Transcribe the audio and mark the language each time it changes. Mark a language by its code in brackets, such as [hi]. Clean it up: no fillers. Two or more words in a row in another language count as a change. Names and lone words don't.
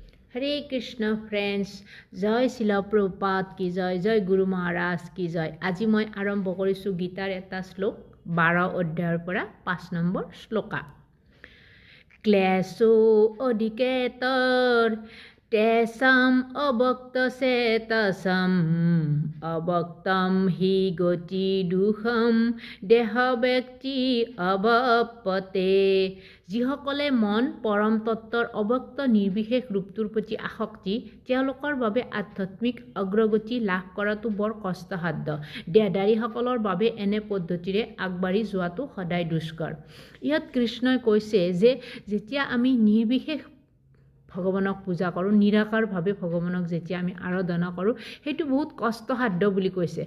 [hi] हरे कृष्ण फ्रेंड्स जय शिल प्रभुपाद की जय जय गुरु महाराज की जय। [as] আজ মই আৰম্ভ কৰিছু গীতাৰ এটা শ্লোক 12 অধ্যায়ৰ পৰা 5 নম্বৰ श्लोका। [sa] क्लेशो अधिकेतर तेषाम् अभक्तचेतसाम् अभक्तं हि गति दुःखं देह व्यक्ति अवपते। [as] যিসকলে মন পৰম তত্ত্বৰ অভক্ত নিৰ্বিশেষ ৰূপটোৰ প্ৰতি আসক্তি তেওঁলোকৰ বাবে আধ্যাত্মিক অগ্ৰগতি লাভ কৰাটো বৰ কষ্টসাধ্য। দেহধাৰীসকলৰ বাবে এনে পদ্ধতিৰে আগবাঢ়ি যোৱাটো সদায় দুষ্কৰ। ইয়াত কৃষ্ণই কৈছে যে যেতিয়া আমি নিৰ্বিশেষ ভগৱানক পূজা কৰোঁ, নিৰাকাৰভাৱে ভগৱানক যেতিয়া আমি আৰাধনা কৰোঁ, সেইটো বহুত কষ্টসাধ্য বুলি কৈছে।